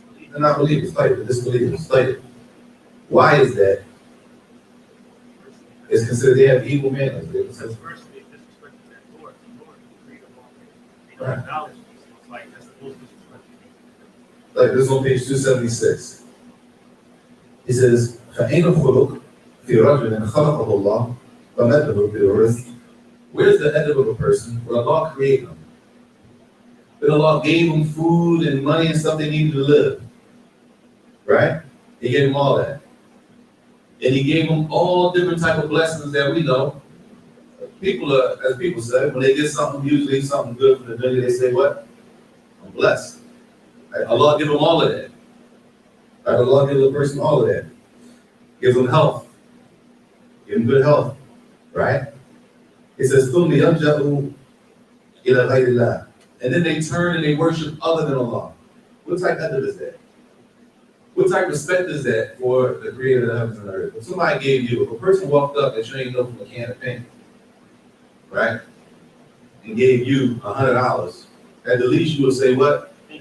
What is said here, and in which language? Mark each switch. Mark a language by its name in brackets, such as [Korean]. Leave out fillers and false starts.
[English] They're not believers, like the disbelievers, like why is that? It's considered they have evil manners. Because first they disrespect their Lord. The Lord who created all things. They don't acknowledge these. So it's like that's the most disrespectful. Like this is on page 276. [Arabic] He says, فَأَيْنَ الْخُلُقُ فِي رَجُلٍ خَلَقَهُ اللَّهُ فَمَدَّهُ بِالرِّزْقِ. [English] Where's the adab of a person where Allah created him? Then Allah gave him food and money and stuff they needed to live. Right? He gave him all that. And he gave them all different type of blessings that we know. People are, as people say, when they get something, usually something good from the dunya, they say, what? I'm blessed. Right? Allah give them all of that. Right? Allah gives a person all of that. Gives them health. Give them good health. Right? [Arabic] It says, ثُمَّ يَلْجَأُوا إِلَى غَيْرِ اللَّهِ. [English] And then they turn and they worship other than Allah. What type of adab is that? What type of respect is that for the creator of the heavens and earth? If somebody gave you, if a person walked up and trained up from a can of paint, right, and gave you $100, at the least you would say, what?